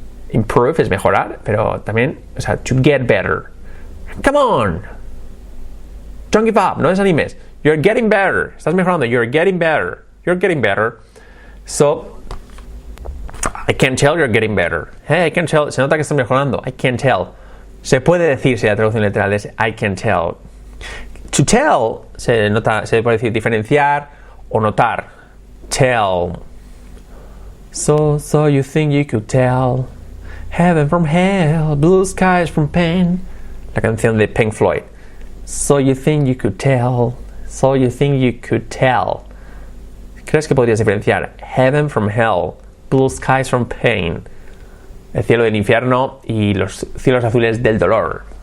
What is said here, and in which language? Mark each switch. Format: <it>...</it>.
<es>Improve es mejorar, pero también, o sea, to get better.</es> <en>Come on. Don't give up,</en> <es>no desanimes.</es> <en>You're getting better.</en> <es>Estás mejorando.</es> <en>You're getting better. You're getting better. So, I can tell you're getting better. Hey, I can tell.</en> <es>Se nota que estás mejorando.</es> <en>I can tell.</en> <es>Se puede decir, si la traducción literal es I can tell. To tell se puede decir diferenciar o notar.</es> <en>Tell. So you think you could tell heaven from hell, blue skies from pain.</en> <es>La canción de Pink Floyd.</es> <en>So you think you could tell. So you think you could tell.</en> <es>¿Crees que podrías diferenciar</es> <en>heaven from hell, blue skies from pain?</en> <es>El cielo del infierno y los cielos azules del dolor.</es>